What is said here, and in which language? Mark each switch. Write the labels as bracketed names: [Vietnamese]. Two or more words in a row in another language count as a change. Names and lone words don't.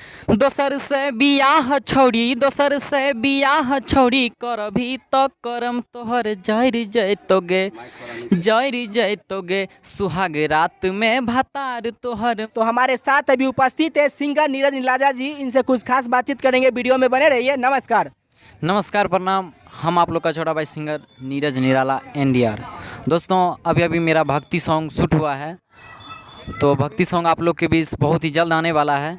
[Angika] दोसर से बियाह छौड़ी, दोसर से बियाह छौड़ी, करभी तो करम तोहर जर जैतोगे, जर जैतोगे, सुहाग रात में भतार तोहर। [Hindi] तो हमारे साथ अभी उपस्थित है सिंगर नीरज निराला जी, इनसे कुछ खास बातचीत करेंगे, वीडियो में बने रहिए। नमस्कार। नमस्कार, प्रणाम। हम आप लोग का छोटा भाई सिंगर नीरज निराला NDR। दोस्तों, अभी अभी मेरा भक्ति सॉन्ग शूट हुआ है, तो भक्ति सॉन्ग आप लोग के बीच बहुत ही जल्द आने वाला है।